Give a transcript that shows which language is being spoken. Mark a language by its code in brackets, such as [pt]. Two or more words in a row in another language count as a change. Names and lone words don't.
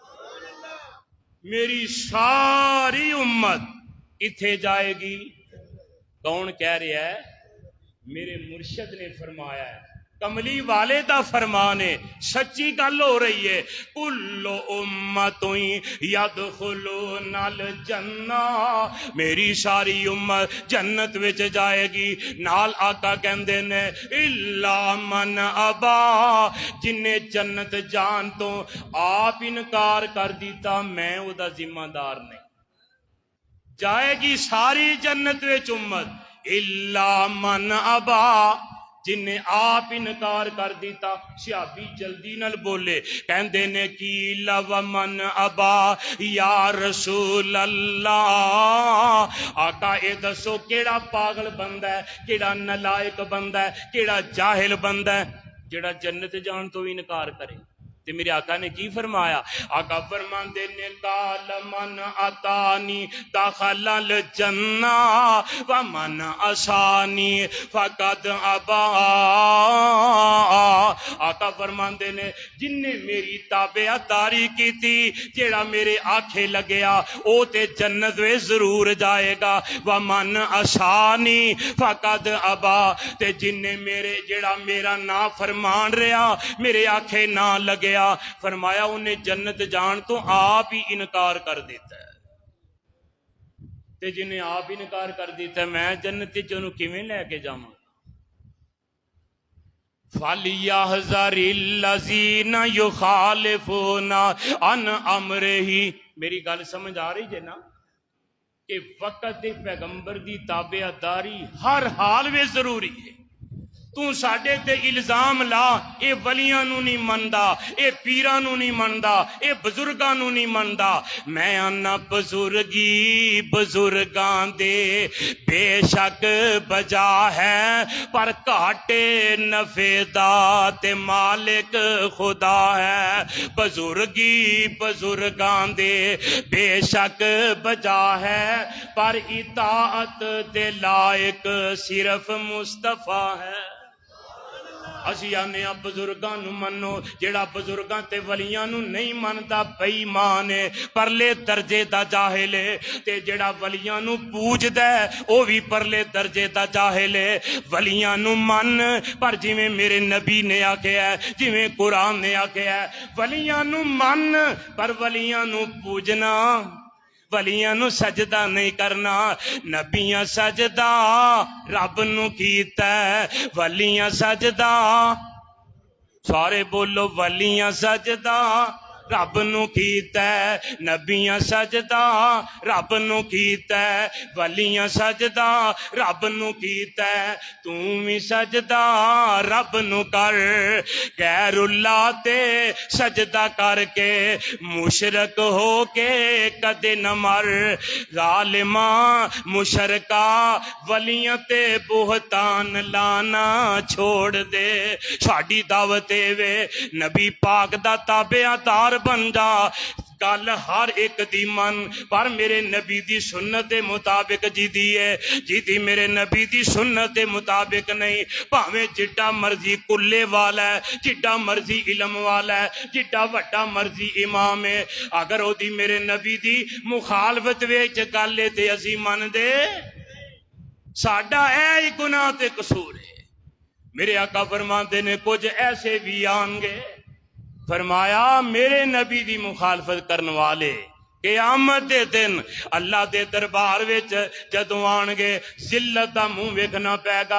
[pa] میری ساری امت اتھے جائے گی کون کہہ رہا ہے میرے مرشد نے فرمایا ہے کملی والے دا فرمان ہے سچی گل ہو رہی ہے [ar] کل امت یدخلون [pa] الجنہ میری ساری امت جنت وچ جائے گی نال آقا کہندے نے [ar] الا من ابا [pa] جن نے جنت جان تو آپ انکار کر دیتا میں او دا ذمہ دار نہیں جائے گی ساری جنت وچ امت الا [ar] من ابا [pa] جن نے آپ انکار کر دیتا صحابی جلدی نال بولے کہندے نے کی لو [ar] من ابا یا رسول اللہ [pa] آقا اے دسو کیڑا پاگل بندہ ہے کیڑا نالائق بندہ ہے کیڑا جاہل بندہ ہے جڑا جنت جان تو انکار کرے تے میرے آقا نے کی فرمایا؟ آقا فرماندے نے [ar] قال من اتانی دخل الجنہ ومن عصانی فقد ابا۔ [pa] آقا فرماندے نے جن نے میری تابعداری کی تھی، جیڑا میرے آکھے لگیا او تے جنت وے ضرور جائے گا، [ar] ومن عصانی فقد ابا، [pa] تے جن نے میرے جیڑا میرا نا فرمان رہا میرے آکھے نہ لگیا، فرمایا انہیں جنت جان تو آپ ہی انکار کر دیتا ہے، تے جنہیں آپ انکار کر دیتا ہے میں جنت چنوں کیویں لے کے جاواں؟ [ar] فَلْيَحْذَرِ الَّذِينَ يُخَالِفُونَ عَنْ أَمْرِهِ۔ [pa] میری گل سمجھ آ رہی ہے نا کہ وقت پیغمبر دی تابعداری [ur] ہر حال میں ضروری ہے۔ [pa] تو ساڈے تے الزام لا اے ولیاں نو نہیں مندا، اے پیراں نو نہیں مندا، اے بزرگاں نو نہیں مندا، میں آنا بزرگی بزرگاں دے بے شک بجا ہے، پر کاٹے نفع دا تے مالک خدا ہے۔ بزرگی بزرگاں دے بے شک بجا ہے، پر اطاعت دے لائق صرف مصطفیٰ ہے۔ اسی آنے بزرگاں نو منو، جیڑا بزرگاں تے ولیاں نو نہیں مندا بے ایمان ہے، پرلے درجے دا جاہل ہے، تے جیڑا ولیاں نو پوجدا ہے او بھی پرلے درجے دا جاہل ہے۔ ولیاں نو من، پر جویں میرے نبی نے آکھیا ہے، جویں قرآن نے آکھیا ہے، ولیاں نو من پر ولیاں نو پوجنا، ولیاں نو سجدہ نہیں کرنا۔ نبیاں سجدہ رب نو کیتا ہے، ولیاں سجدہ، سارے بولو، ولیاں سجدہ رب نو کیتا ہے، نبیاں سجدہ رب نو کیتا ہے، ولیاں سجدہ رب نو کیتا ہے، تم بھی سجدہ رب نو کر۔ غیر اللہ تے سجدہ کر کے مشرک ہو کے کدے نہ مر۔ ظالماں مشرکا ولیاں تے بہتان لانا چھوڑ دے۔ ساڈی دعوت وے نبی پاک دا تابعدار بن جا، گل ہر ایک دی من، پر میرے نبی دی سنت دے مطابق جی دی ہے، جی دی میرے نبی دی سنت دے مطابق نہیں، پاویں جڈا مرضی کلے والا ہے، جڈا مرضی علم والا ہے، جڈا وڈا مرضی امام ہے، اگر او دی میرے نبی دی مخالفت وچ گل ہے تے اسی من دے، ساڈا اے گناہ تے قصور ہے۔ میرے آقا فرماندے نے کچھ ایسے بھی آن گے، فرمایا میرے نبی دی مخالفت کرن والے قیامت دے دن اللہ دے دربار وچ جدوں آن گے ذلت دا منہ ویکھنا پے گا۔